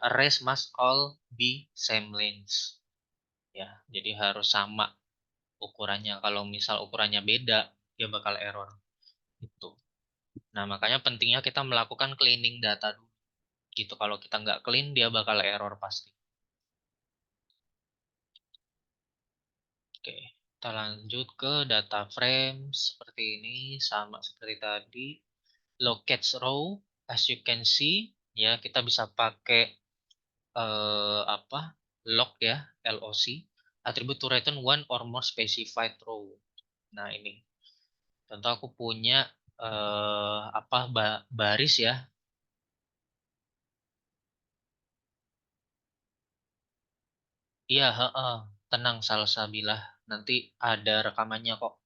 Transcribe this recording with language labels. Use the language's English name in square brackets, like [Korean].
[English] Arrays must all be same length. [Indonesian] Ya, jadi harus sama ukurannya. Kalau misal ukurannya beda, dia bakal error. Itu. Nah, makanya pentingnya kita melakukan cleaning data dulu. Gitu. Kalau kita nggak clean, dia bakal error pasti. Oke, kita lanjut ke data frame seperti ini, sama seperti tadi. Locate row, [English] as you can see, [Indonesian] ya kita bisa pakai apa? [English] Lock ya, LOC. Attribute to return one or more specified row. [Indonesian] Nah ini, contoh aku punya apa baris ya. Iya, heeh. Tenang Salsabilah. Nanti ada rekamannya kok.